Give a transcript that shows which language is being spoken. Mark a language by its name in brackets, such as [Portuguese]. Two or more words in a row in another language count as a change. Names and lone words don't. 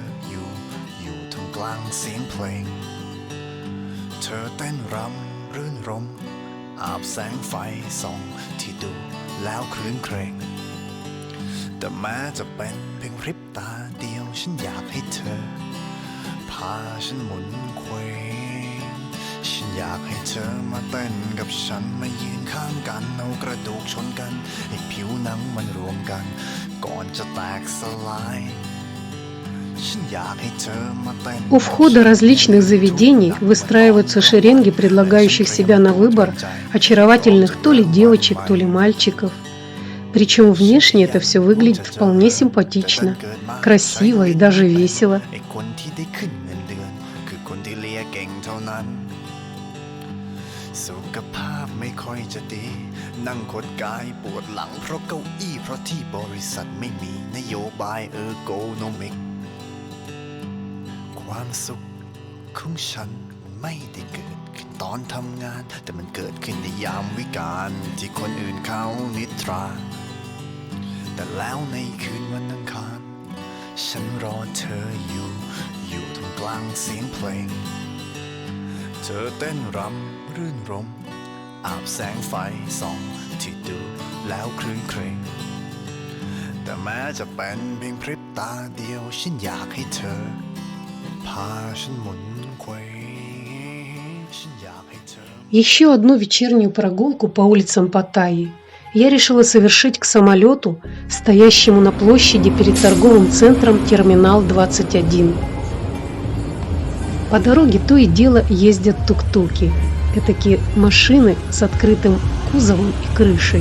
[Thai] อยู่ท่ามกลางเสียงเพลงเธอเต้นรำรื่นรมอาบแสงไฟส่องที่ดูแล้วคลื่นเครงแต่แม้จะเป็นเพียงพริบตาเดียวฉันอยากให้เธอพาฉันหมุนเคว้งฉฉันอยากให้เธอมาเต้นกับฉันมายืนข้างกันเอากระดูกชนกันให้ผิวหนังมันรวมกันก่อนจะแตกสลาย [Russian] У входа различных заведений выстраиваются шеренги предлагающих себя на выбор очаровательных то ли девочек, то ли мальчиков. Причем внешне это все выглядит вполне симпатично, красиво и даже весело. [Thai] Ergonomic ความสุขของฉันมันไม่ได้เกิดขึ้นตอนทำงานแต่มันเกิดขึ้นใน ยามวิกาลที่คนอื่นเขานิทราแต่แล้วในคืนวันอังคารฉันรอเธออยู่ท่ามกลางเสียงเพลงเธอเต้นรำรื่นรมอาบแสงไฟส่องที่ดูแล้วคลื่นเครงแต่แม้จะเป็นเพียงพริบตาเดียวฉันอยากให้เธอ [Russian] Еще одну вечернюю прогулку по улицам Паттайи я решила совершить к самолету, стоящему на площади перед торговым центром Терминал 21. По дороге то и дело ездят тук-туки, этакие машины с открытым кузовом и крышей.